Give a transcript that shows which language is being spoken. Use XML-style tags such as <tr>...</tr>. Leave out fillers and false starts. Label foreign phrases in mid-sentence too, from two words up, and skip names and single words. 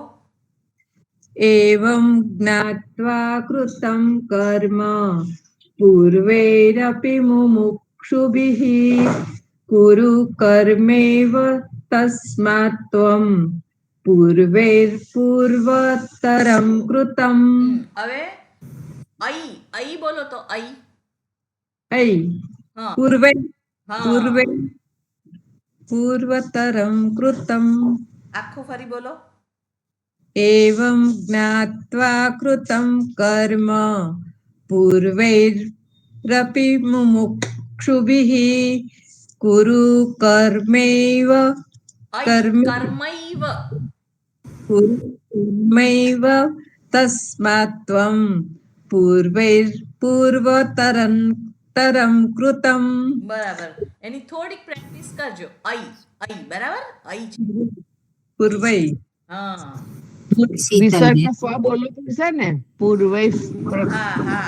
<sa>એવં જ્ઞાત્વા કૃतं કર્મ પૂર્વૈરપि મુમુક્ષુભિः કુરુ કર્મૈવ તસ્માत् ત્વં પૂર્વૈર્પૂર્વતરં કૃतं.</sa> <gu>હવે અઈ બોલો તો અઈ.</gu> <sa>ऐ</sa> <gu>હા.</gu> <sa>પૂર્વૈ</sa> <gu>હા.</gu> <sa>પૂર્વૈ પૂર્વતરં કૃतं.</sa> <gu>આખું ફરી બોલો.</gu> <sa>एवं ज्ञात्वा कृतं कर्म पूर्वैरपि मुमुक्षुभिः कुरु कर्मैव કર્મૈવ. कर्मैव तस्मात् त्वं પૂર્વૈર્પૂર્વતરં કૃતમ.</sa> <gu>બરાબર. એની થોડીક પ્રેક્ટિસ કરજો. અઈ બરાબર, અઈ છે.</gu> <sa>પૂર્વૈ</sa> <gu>હા વિસર્ગ શીતલબેન ફ બોલવું પડશે ને પૂર્વે હા</gu>